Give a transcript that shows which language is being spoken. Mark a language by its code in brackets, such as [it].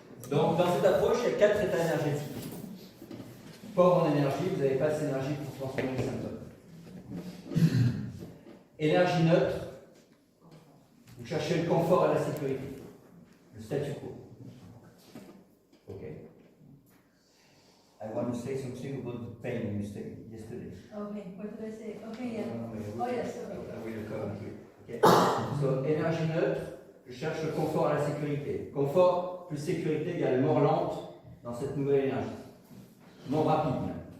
[fr] Donc dans cette approche, il y a 4 états énergétiques. Pauvre en énergie, vous n'avez pas assez d'énergie pour transformer les symptômes. Énergie neutre, vous cherchez le confort et la sécurité, le statu quo. [en] Ok. I want to say something about the pain you said yesterday. Okay, what did I say? Okay, yeah. Oh, yes, okay. I will come to it. Okay. [fr] So, énergie neutre, je cherche le confort et la sécurité. Confort plus sécurité égale mort lente dans cette nouvelle énergie. Mort rapide.